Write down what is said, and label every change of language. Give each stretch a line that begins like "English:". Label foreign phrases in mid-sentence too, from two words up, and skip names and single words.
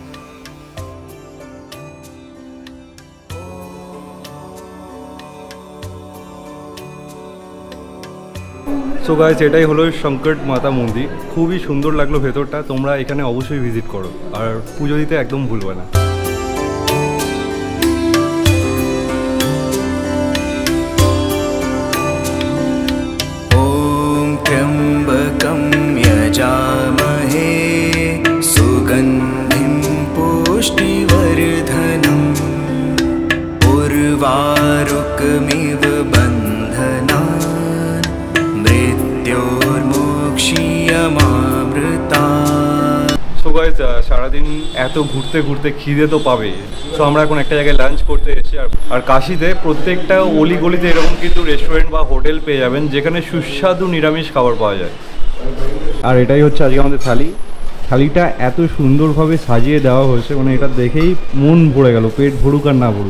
English: so guys,
Bangla: এটাই হলো সংকট মাতা মন্দির। খুবই সুন্দর লাগলো ভেতরটা, তোমরা এখানে অবশ্যই ভিজিট করো আর পুজো দিতে একদম ভুলবে না।
Sanskrit: ॐ त्र्यम्बकं यजामहे सुगन्धिं पुष्टिवर्धनम् उर्वारुकमिव बन्धनान् मृत्योर्मोक्षीयमामृतात्।
English: so guys,
Bangla: সারাদিন এত ঘুরতে ঘুরতে খিদে তো পাবে। সো আমরা এখন একটা জায়গায় লাঞ্চ করতে এসেছি। আর কাশীতে প্রত্যেকটা অলি গলিতে এরকম কিন্তু রেস্টুরেন্ট বা হোটেল পেয়ে যাবেন যেখানে সুস্বাদু নিরামিষ খাবার পাওয়া যায়। আর এটাই হচ্ছে আজকে আমাদের থালি। থালিটা এত সুন্দরভাবে সাজিয়ে দেওয়া হয়েছে, মানে এটা দেখেই মন ভরে গেল, পেট ভরুক আর না ভরুক।